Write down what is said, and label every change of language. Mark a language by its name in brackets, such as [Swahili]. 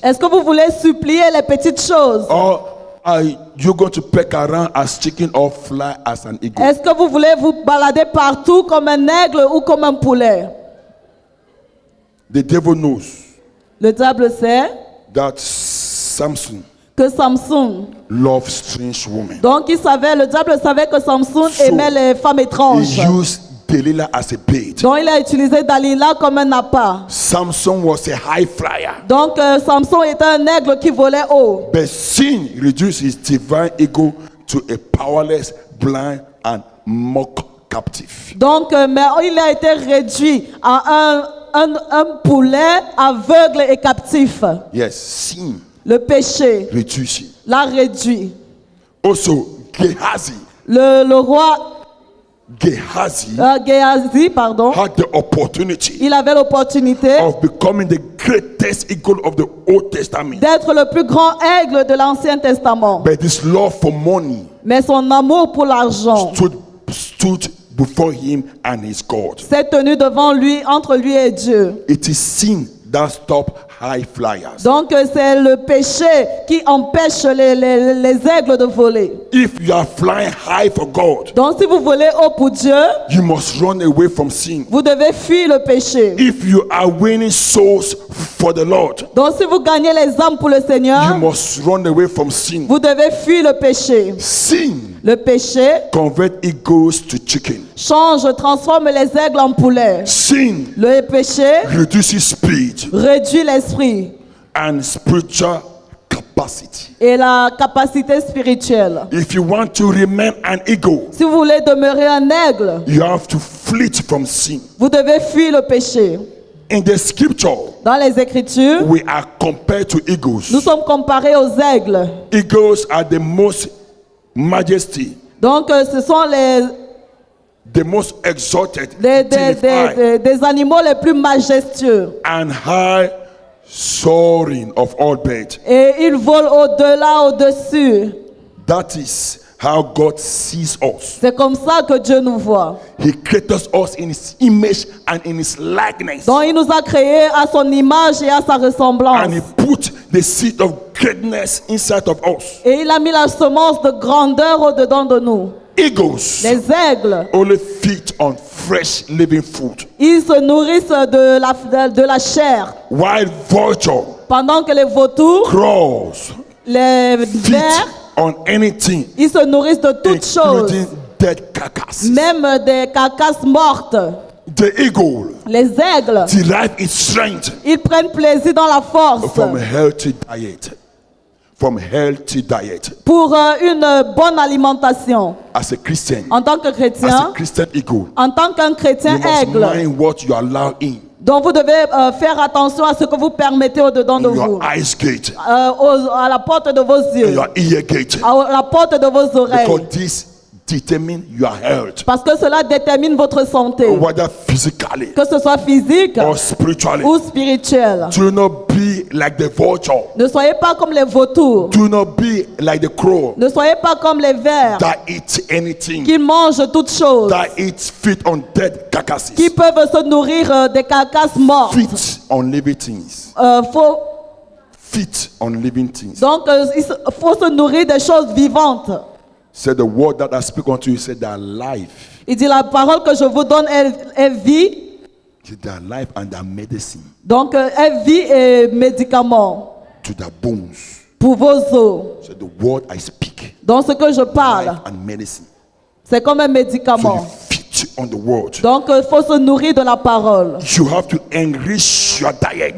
[French] Est-ce que vous voulez supplier les petites choses? [English] or are you going to peck around as chicken or fly as an eagle? [French] Est-ce que vous voulez vous balader partout comme un aigle ou comme un poulet? [English] The devil knows [French] Le diable sait [English] that Samson [French] que Samson, [English] loves strange women. [French] donc le diable savait que Samson aimait les femmes étranges. [English] He used Delilah as a bait. [French] Donc il a utilisé Dalila comme un appât. [English] Samson was a high flyer, [French] Donc Samson était un aigle qui volait haut. [English] but sin reduced his divine ego to a powerless, blind, and mock captive. [French] Donc mais il a été réduit à un poulet aveugle et captif. [English] Yes, sin [French] Le péché [English] reduced him. [French] l'a réduit. [English] Also, Gehazi [French] Le roi Géhazi, [English] had the opportunity [French] il avait l'opportunité [English] of becoming the greatest eagle of the Old Testament. [French] d'être le plus grand aigle de l'Ancien Testament. [English] But his love for money [French] Mais son amour pour l'argent [English] stood before him and his God. [French] s'est tenu devant lui, entre lui et Dieu. [English] It is sin that stops high flyers. [French] Donc c'est le péché qui empêche les aigles de voler. [English] If you are flying high for God, [French] Donc si vous volez haut pour Dieu, [English] you must run away from sin. [French] vous devez fuir le péché. [English] If you are winning souls for the Lord, [French] Donc si vous gagnez les âmes pour le [English] you [French] Seigneur, [English] must run away from sin. [French] vous devez fuir le péché. [English] Sin [French] Le péché [English] convert eagles to chicken. [French] transforme les aigles en poulets. [English] Sin [French] Le péché [English] reduces speed [French] réduit l'esprit [English] and spiritual capacity. [French] et la capacité spirituelle. [English] If you want to remain an eagle, [French] Si vous voulez demeurer un aigle, [English] you have to flee from sin. [French] vous devez fuir le péché. [English] In the scripture, [French] Dans les Écritures, [English] we are compared to [French] nous [English] eagles. [French] sommes comparés aux aigles. [English] Eagles are the most majesty, [French] Donc ce sont [English] the most exalted, dignified, [French] des animaux les plus majestueux. [English] and high soaring of all birds. [French] Et ils volent au-delà, au-dessus. [English] That is how God sees us. [French] C'est comme ça que Dieu nous voit. [English] He created us in His image and in His likeness. [French] Donc il nous a créés à son image et à sa ressemblance. [English] And He put the seed of greatness inside of us. [French] Et il a mis la semence de grandeur au-dedans de nous. [English] Eagles [French] Les aigles, [English] only feed on fresh living food, [French] ils se nourrissent de la chair. [English] while vulture [French] Pendant que les vautours, [English] crows [French] les [English] feed [French] vers, [English] on anything, [French] ils se nourrissent de toutes choses. [English] including dead carcasses. [French] Même des carcasses mortes. [English] The eagle [French] Les aigles, [English] derive its strength [French] ils prennent plaisir dans la force [English] from a healthy diet. From healthy diet. [French] pour une bonne alimentation. [English] As a Christian, [French] En tant que [English] as a [French] chrétien, [English] Christian eagle, [French] en tant qu'un chrétien [English] you must [French] aigle, [English] mind what you allow in. [French] donc vous devez faire attention à ce que vous permettez au-dedans de vous. [English] Your eyes gate, [French] À la porte de vos [English] and [French] yeux, [English] your ear gate. [French] à la porte de vos oreilles. [English] Because determine your health, [French] Parce que cela détermine votre santé. [English] whether physically [French] Que ce soit physique [English] or spiritually. [French] ou spirituelle. [English] Do not be like the vulture. [French] Ne soyez pas comme les vautours. [English] Do not be like the crow [French] Ne soyez pas comme les vers [English] that eat anything, [French] qui mangent toutes choses, [English] that eat feed on dead carcasses, [French] qui peuvent se nourrir des carcasses mortes. [English] feed on living things, feed on living things. [French] Donc, il faut se nourrir des choses vivantes. [English] Said the word that I speak unto you, said that life, [French] Il dit la parole que je vous donne est vie. [English] said that life and that medicine [French] Donc, est vie et médicament [English] to the bones. [French] pour vos os. [English] So the word I speak, [French] Donc, ce que je parle, [English] life and medicine. [French] c'est comme un [English] So you [French] médicament. [English] feed on the word. [French] Donc, il faut se nourrir de la parole. [English] You have to enrich your diet